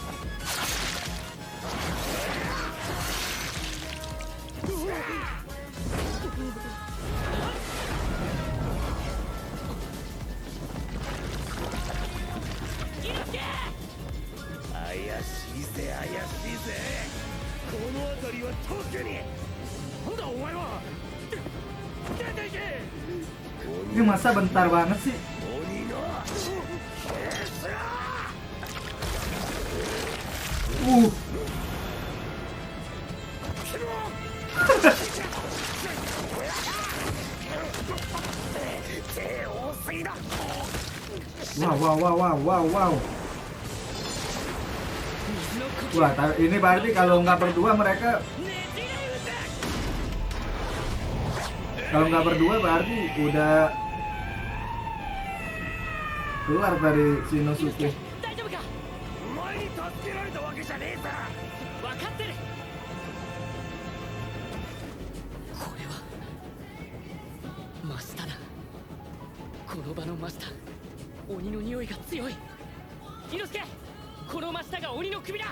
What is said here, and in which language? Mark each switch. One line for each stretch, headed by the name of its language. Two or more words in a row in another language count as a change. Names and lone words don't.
Japanese: 怪しいぜ怪しいぜ。この辺りは特に。なんだお前は。出ていけ。
Indonesian: Ini masa bentar banget sih.
Japanese: 鬼のケスラ。 手多すぎだ。 Wow.
Indonesian: Wah, ini berarti kalau nggak berdua mereka Kalau nggak berdua berarti udah keluar dari Shinosuke.
Japanese: 大丈夫か。お前に助けられたわけじゃねえさ。分かってる。これは真下だ。この場の真下、鬼の匂いが強い。伊之助、この真下が鬼の首だ。